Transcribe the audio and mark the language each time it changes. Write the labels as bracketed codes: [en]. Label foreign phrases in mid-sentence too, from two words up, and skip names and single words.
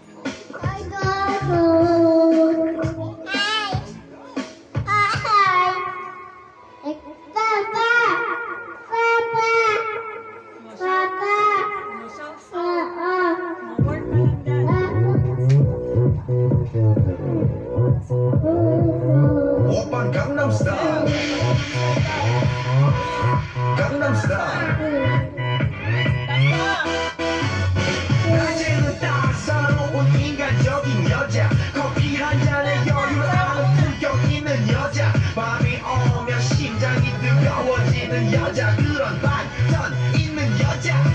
[en] Shout out. [tl] Work ka lang dyan. [ko] 오빤 강남스타일. Gangnam Style. 낮에는 따사로운 인간적인 여자 커피 한 잔에 여유를 아는 품격 있는 여자 밤이 오면 심장이 뜨거워지는 여자 그런 반전 있는 여자